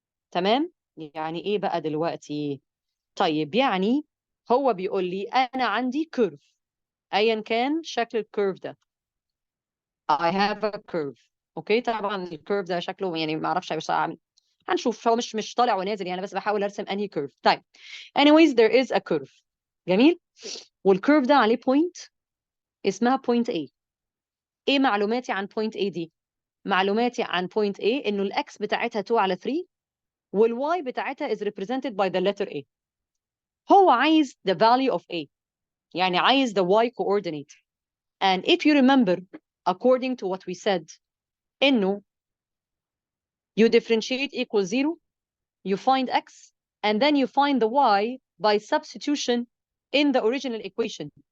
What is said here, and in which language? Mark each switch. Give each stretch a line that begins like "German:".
Arabic: تمام؟ يعني ايه بقى دلوقتي؟ طيب يعني هو بيقول لي انا عندي كيرف ايا كان شكل الكيرف ده.
English: I have a curve.
Arabic: اوكي طبعا الكيرف ده شكله يعني ما اعرفش بس هنشوف. هو مش طالع ونازل يعني بس بحاول ارسم انهي كيرف.
English: طيب anyways there is a curve.
Arabic: جميل. والكيرف ده عليه بوينت اسمها بوينت A. ايه معلوماتي عن بوينت A دي؟ معلوماتي عن بوينت A انه الاكس بتاعتها 2 على 3 والواي بتاعتها
English: is represented by the letter A.
Arabic: هو عايز
English: the value of A.
Arabic: يعني عايز
English: the y coordinate. And if you remember according to what we said
Arabic: انه
English: you differentiate equals 0, you find x, and then you find the y by substitution in the original equation.